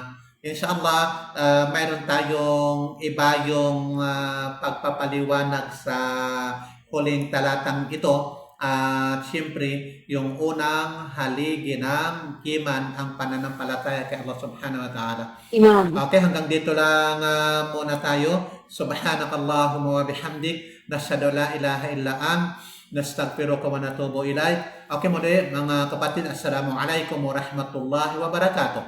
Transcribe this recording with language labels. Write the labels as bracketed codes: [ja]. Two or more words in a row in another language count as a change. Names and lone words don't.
[tl] Inshallah, mayroon tayong iba yung pagpapaliwanag sa huling talatang ito. At siyempre, yung unang haligi ng iman ang pananampalataya kay Allah [ar] سبحانه وتعالى. [tl] Okay, hanggang dito lang muna tayo. [ar] سبحانك اللهم وبحمدك، نشهد لا إله إلا أنت، نستغفرك ونتوب إليك. [tl] Okay, muli mga kapatid, [ar] السلام عليكم ورحمة الله وبركاته.